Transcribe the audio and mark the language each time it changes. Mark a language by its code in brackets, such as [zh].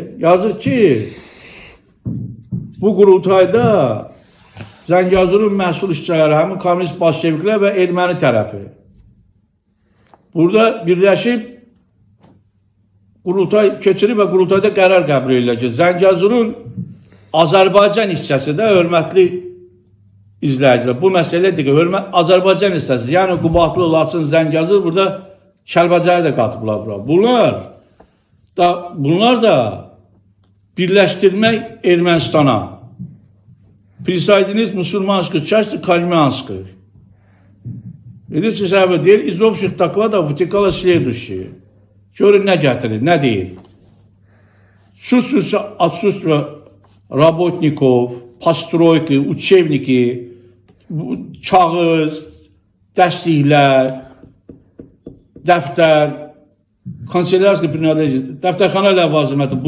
[az] Yazır ki, bu qurultayda Zəngəzurun məhsul işçiləri, həmin komünist bolşeviklər və erməni tərəfi burada birləşib qurultay keçirib və qurultayda qərar qəbul edirlər ki, Zəngəzurun Azərbaycan hissəsi də, hörmətli izləyicilər, bu məsələdir ki, Azərbaycan hissəsi, yəni Qubadlı, Laçın, Zəngəzur, burada Kəlbəcəri də qatıblar bura. Bunlar da birləşdirmək Ermənistana. [ru] Присоединить мусульманскую часть к армянской. Видите, из общих докладов вытекало следующее. [az] Görün nə gətirir, nə deyir? [ru] Отсутствие работников, постройки, учебники, [az] kağız, dərsliklər, dəftər, kanselyarski prinaləşdir, dəftərxana ləvaziməti.